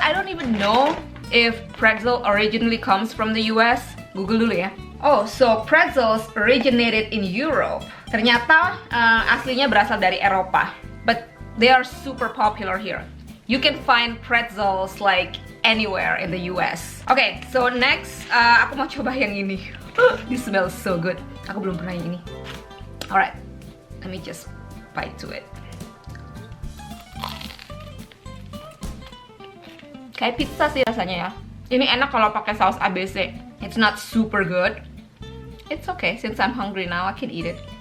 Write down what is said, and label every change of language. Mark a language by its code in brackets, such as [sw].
[en] I don't even know if pretzel originally comes from the US. [id] Google dulu ya. [en] Oh, so pretzels originated in Europe. [id] Ternyata aslinya berasal dari Eropa. [en] But they are super popular here. You can find pretzels like anywhere in the US. Okay, so next [id] aku mau coba yang ini. [en] This smells so good. [id] Aku belum pernah yang ini. [en] Alright, let me just bite to it. [id] Kayak pizza sih rasanya ya. Ini enak kalau pakai saus ABC. [en] It's not super good. It's okay, since I'm hungry now, I can eat it.